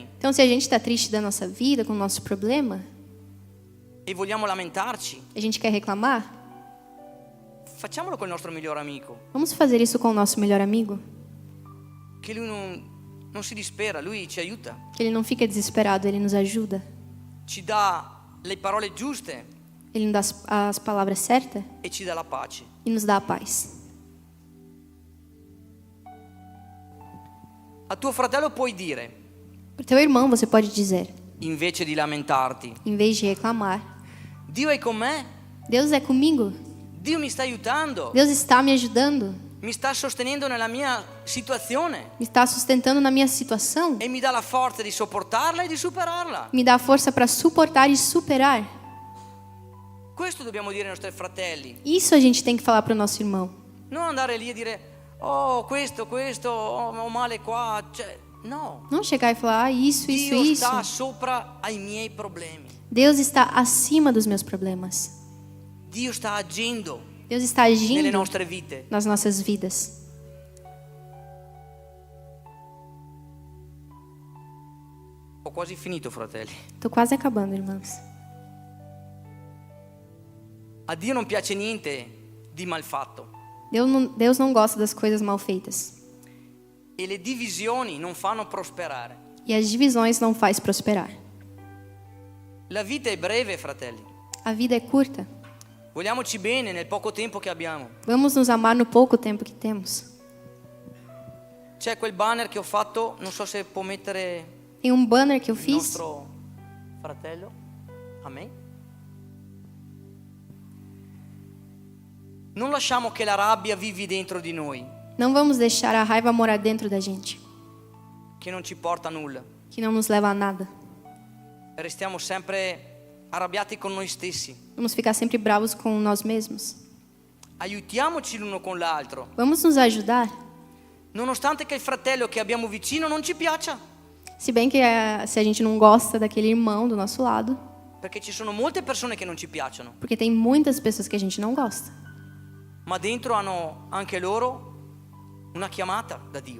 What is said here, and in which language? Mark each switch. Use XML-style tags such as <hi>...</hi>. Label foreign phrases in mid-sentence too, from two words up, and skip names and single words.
<pt>Então, se a gente está triste da nossa vida, com o nosso problema,</pt> <it>e vogliamo lamentarci,</it> <pt>a gente quer reclamar,</pt> <it>facciamolo col nostro migliore amico,</it> <pt>vamos fazer isso com o nosso melhor amigo.</pt> <it>che lui non si dispera, lui ci aiuta,</it> <pt>Que ele não fica desesperado, ele nos ajuda.</pt> <it>ci dà le parole giuste</it> <pt>Ele nos dá as palavras certas</pt> <it>e ci dà la pace.</it> <pt>e nos dá a paz.</pt> <it>A tuo fratello puoi dire,</it> <pt>Para o teu irmão você pode dizer,</pt> <it>invece di lamentarti,</it> <pt>em vez de reclamar:</pt> <it>Dio è con me,</it> <pt>Deus é comigo,</pt> <it>Dio mi sta aiutando,</it> <pt>Deus está me ajudando,</pt> <it>mi sta sostenendo nella mia situazione</it> <pt>me está sustentando na minha situação,</pt> <it>e mi dà la forza di sopportarla e di superarla.</it> <pt>me dá a força para suportar e superar.</pt> <it>Questo dobbiamo dire ai nostri fratelli,</it> <pt>Isso a gente tem que falar para o nosso irmão.</pt> <it>non andare lì e dire, oh questo, oh, ho male qua, cioè, no.</it> <pt>Não chegar e falar: ah, isso.</pt> <it>Dio sta sopra ai miei problemi.</it> <pt>Deus está acima dos meus problemas.</pt> <it>Dio sta agendo</it> <pt>Deus está</pt> <it>nelle</it> <pt>agindo</pt> <it>nostre vite.</it> <pt>nas nossas vidas.</pt> <it>Ho quasi finito, fratelli.</it> <pt>Tô quase acabando, irmãos.</pt> <it>A Dio non piace niente di malfatto</it> <pt>Deus não gosta das coisas mal feitas.</pt> <it>e le divisioni non fanno prosperare.</it> <pt>E as divisões não faz prosperar.</pt> <it>La vita è breve, fratelli.</it> <pt>A vida é curta.</pt> <it>Vogliamoci bene nel poco tempo che abbiamo.</it> <pt>Vamos nos amar no pouco tempo que temos.</pt> <it>C'è quel banner che ho fatto, non so se può mettere</it> <pt>Tem um banner que eu</pt> <it>il</it> <pt>fiz.</pt> <it>nostro fratello. Amen. Non lasciamo che la rabbia vivi dentro di noi,</it> <pt>Não vamos deixar a raiva morar dentro da gente,</pt> <it>che non ci porta a nulla.</it> <pt>que não nos leva a nada.</pt> <it>Restiamo sempre arrabbiati con noi stessi.</it> <pt>Vamos ficar sempre bravos com nós mesmos.</pt> <it>Aiutiamoci l'uno con l'altro,</it> <pt>Vamos nos ajudar.</pt> <it>nonostante che il fratello che abbiamo vicino non ci piaccia,</it> <pt>Se bem que se a gente não gosta daquele irmão do nosso lado,</pt> <it>perché ci sono molte persone che non ci piacciono,</it> <pt>porque tem muitas pessoas que a gente não gosta.</pt> <it>ma dentro hanno anche loro una chiamata da Dio,</it>